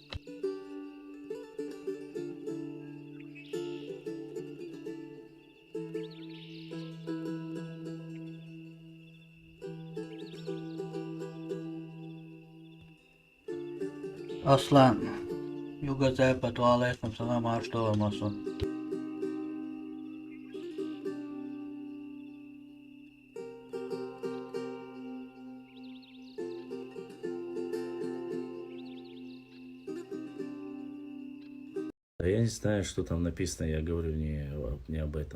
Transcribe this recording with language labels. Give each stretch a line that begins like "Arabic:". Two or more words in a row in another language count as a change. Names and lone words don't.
Russian: Аслан, юго-запад,
Arabic: وعليكم السلام,
Russian: что масу. Да я не знаю, что там написано, я говорю не об этом.